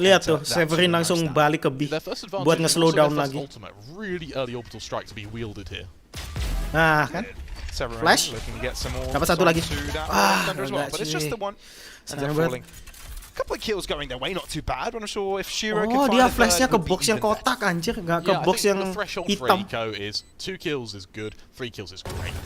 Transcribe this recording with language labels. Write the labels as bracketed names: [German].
[Indonesian] lihat tuh, Severin langsung balik ke B buat nge-slow down lagi. [English] Ultimate, really early orbital strike to be wielded here. [Indonesian] Nah, kan? Flash. Dapat satu lagi. [English] But it's just the one. And they're falling. Couple of kills going their way, not too bad. I'm not sure if Shiro can find [Indonesian] dia flashnya ke box yang kotak anjir, nggak ke box yang hitam. [English] Is 2 kills is good, 3 kills is great.